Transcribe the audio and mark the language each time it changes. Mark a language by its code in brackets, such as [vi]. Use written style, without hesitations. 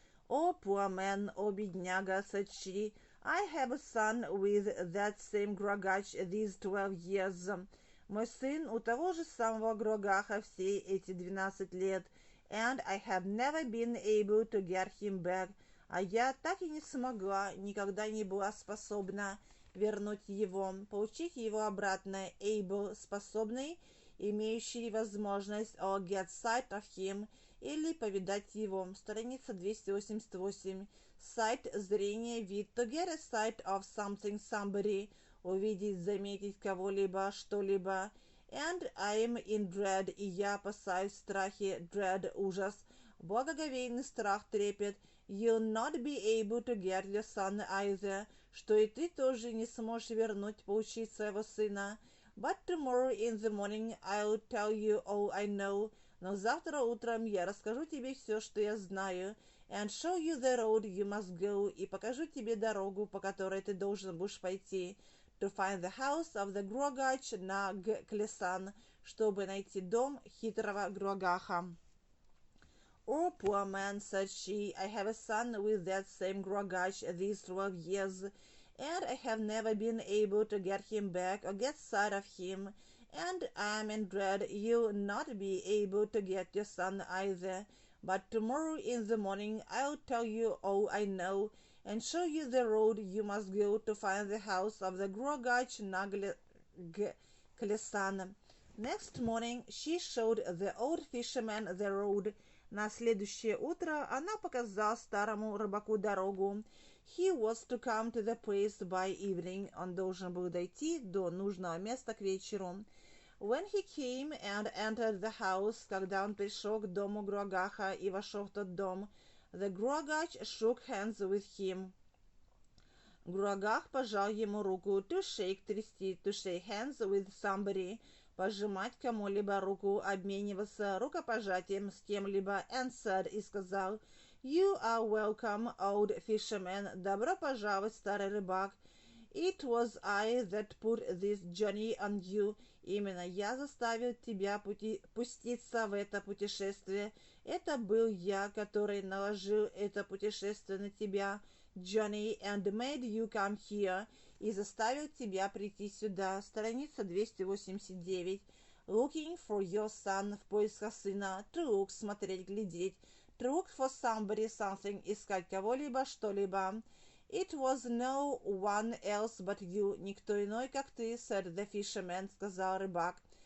[en] Oh, poor man, oh, бедняга, said she, I have a son with that same Grogach these 12 years. [ru] Мой сын у того же самого Грогаха все эти 12 лет, [en] and I have never been able to get him back. [ru] А я так и не смогла, никогда не была способна вернуть его, получить его обратно. [en] Able – [ru] способный, имеющий возможность, [en] or get sight of him, [ru] или повидать его. Страница 288. Sight – зрение, вид. [en] To get a sight of something, somebody. [ru] Увидеть, заметить кого-либо, что-либо. [en] And I am in dread, [ru] и я опасаюсь в страхе. Dread – ужас. Благоговейный страх, трепет. [en] You'll not be able to get your son either. [ru] Что и ты тоже не сможешь вернуть, получить своего сына. [en] But tomorrow in the morning I'll tell you all I know. [ru] Но завтра утром я расскажу тебе все, что я знаю. [en] And show you the road you must go. [ru] И покажу тебе дорогу, по которой ты должен будешь пойти. [en] To find the house of the Grogach Nagklesan. [ru] Чтобы найти дом хитрого Грогаха. [en] Oh, poor man, said she, I have a son with that same Grogach these 12 years, and I have never been able to get him back or get sight of him, and I am in dread you'll not be able to get your son either. But tomorrow in the morning I'll tell you all I know, and show you the road you must go to find the house of the Grogach Nagklesan. Next morning she showed the old fisherman the road. [ru] На следующее утро она показала старому рыбаку дорогу. [en] He was to come to the place by evening. [ru] Он должен был дойти до нужного места к вечеру. [en] When he came and entered the house, когда он пришел к дому Грогаха и вошел в тот дом, the Grogach shook hands with him. [ru] Грогах пожал ему руку. [en] To shake, трясти, to shake hands with somebody. [ru] Пожимать кому-либо руку, обмениваться рукопожатием с кем-либо, [en] and said, [ru] и сказал, [en] You are welcome, old fisherman, [ru] добро пожаловать, старый рыбак. [en] It was I that put this journey on you, [ru] именно я заставил тебя пуститься в это путешествие. Это был я, который наложил это путешествие на тебя, journey, [en] and made you come here, [ru] и заставил тебя прийти сюда. Страница 289. [en] Looking for your son, [ru] в поисках сына. [en] To look, [ru] смотреть, глядеть. [en] To look for somebody, something, [ru] искать кого-либо, что-либо. [en] It was no one else but you, [ru] никто иной, как ты, [en] said the fisherman, [ru] сказал рыбак.